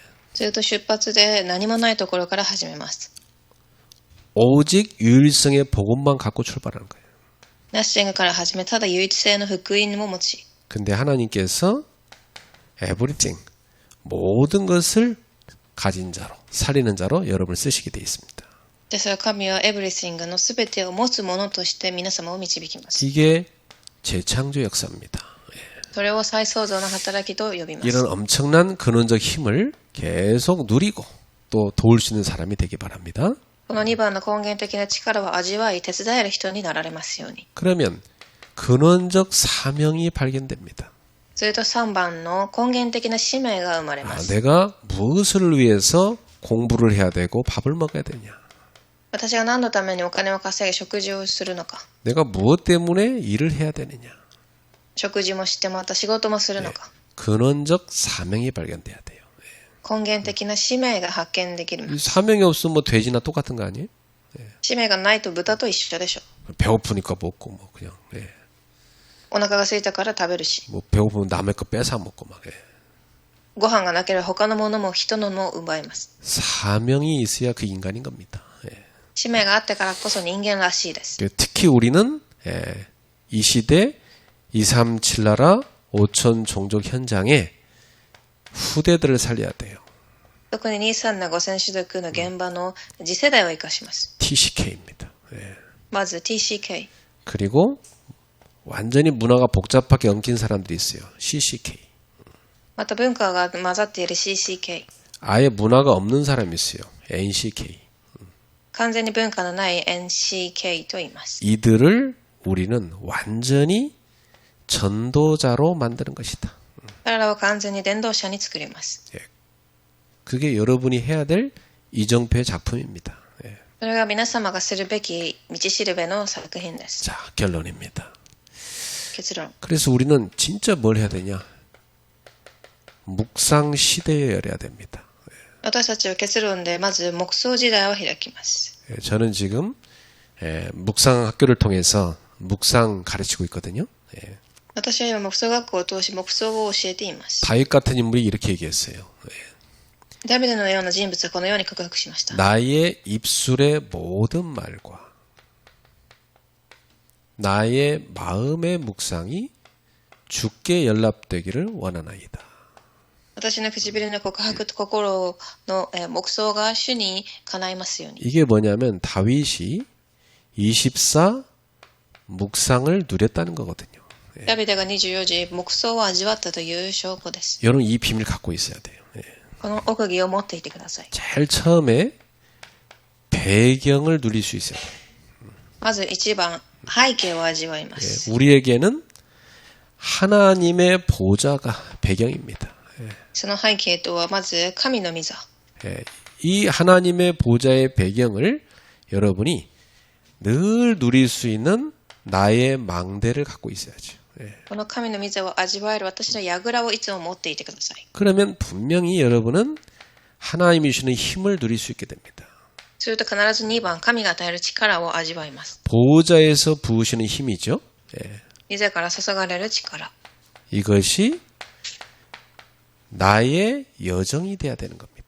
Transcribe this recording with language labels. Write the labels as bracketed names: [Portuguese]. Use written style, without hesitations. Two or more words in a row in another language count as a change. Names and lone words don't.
[Japanese] すると出発で何もないところから始めます。 [Korean] 오직 유일성의 복음만 갖고 출발하는 거예요. [Japanese] ナッシングから始め、ただ唯一性の福音も持ち、 [Korean] 근데 하나님께서 everything 모든 것을 가진 자로 살리는 자로 여러분을 쓰시게 되어 있습니다. [Japanese] ですが神はエブリシングのすべてを持つ者として皆様を導きます。 [Korean] 이게 재창조 역사입니다. [Japanese] それを再創造の働きと呼びます。 [Korean] 이런 엄청난 근원적 힘을 계속 누리고 또 도울 수 있는 사람이 되기 바랍니다. [Japanese] この2番の根源的な力を味わい手伝える人になられますように。 [Korean] 그러면 근원적 사명이 발견됩니다. [Japanese] すると3番の根源的な使命が生まれます。 [Korean] 내가 무엇을 위해서 공부를 해야 되고 밥을 먹어야 되냐? [Japanese] 私が何のためにお金を稼ぎ食事をするのか。 [Korean] 내가 무엇 때문에 일을 해야 되느냐? [Japanese] 食事もしてまた仕事もするのか。 [Korean] 근원적 사명이 발견돼야 돼요. [Japanese] 根源的な使命が発見できる。 [Korean] 이 사명이 없으면 뭐 돼지나 똑같은 거 아니에요? [Japanese] 使命がないと豚と一緒でしょ。 [Korean] 배고프니까 먹고 뭐 그냥. 예. [Japanese] お腹が空いたから食べるし、 [Korean] 뭐 배고프면 남의 거 뺏어 먹고 막. 예. [Japanese] ご飯がなければ他のものも人のも奪います。 [Korean] 사명이 있어야 그 인간인 겁니다. 예. [Japanese] 使命があってからこそ人間らしいです。 [Korean] 특히 우리는 이 시대 237 나라 오촌 종족 현장에 후대들을 살려야 돼요. [Japanese] 特に23の五線種族の現場の次世代を生かします。 [Korean] TCK입니다. [Japanese] まず TCK。 [Korean] 그리고 완전히 문화가 복잡하게 엉킨 사람들이 있어요. CCK. また文化が混ざっている CCK。 아예 문화가 없는 사람이 있어요. NCK. [Japanese] 完全に文化のない NCK と言います。 [Korean] 이들을 우리는 완전히 전도자로 만드는 것이다. [Japanese] 彼らを完全に伝道者に作ります。 [Korean] 그게 여러분이 해야 될 이정표의 작품입니다. [Japanese] それが皆様がするべき道しるべの作品です。 [Korean] 자, 결론입니다. [Japanese] 結論。 [Korean] 그래서 우리는 진짜 뭘 해야 되냐? 묵상 시대에 열어야 됩니다. [Japanese] 私たちは結論でまず黙想時代を開きます。 [Korean] 저는 지금 묵상 학교를 통해서 묵상 가르치고 있거든요. [Japanese] 私は今黙想学校を通し黙想を教えています。 [Korean] 다윗 같은 인물이 이렇게 얘기했어요. [Japanese] ダビデのような人物はこのように告白しました。 [Korean] 나의 입술의 모든 말과 나의 마음의 묵상이 주께 연락되기를 원하나이다. [Japanese] 私の唇の告白と心の黙想が主に叶いますように。 [Korean] 이게 뭐냐면 다윗이 24 묵상을 누렸다는 거거든요. [Japanese] ダビデが24時黙想を味わったという証拠です。 [Korean] 여러분 이 비밀 갖고 있어야 돼요. [Japanese] この奥義を持っていてください。 [Korean] 제일 처음에 배경을 누릴 수 있어요. [Japanese] まず一番背景を味わいます。 [Korean] 우리에게는 하나님의 보좌가 배경입니다. [Japanese] その背景とはまず神の御座。 [Korean] 이 하나님의 보좌의 배경을 여러분이 늘 누릴 수 있는 나의 망대를 갖고 있어야죠. [Japanese] この神の御座を味わえる私の櫓をいつも持っていてください。 [Korean] 그러면 분명히 여러분은 하나님이 주시는 힘을 누릴 수 있게 됩니다. [Japanese] すると必ず2番神が与える力を味わいます。 [Korean] 보좌에서 부으시는 힘이죠. [Japanese] 御座から注がれる力。 [Korean] 이것이 나의 여정이 돼야 되는 겁니다.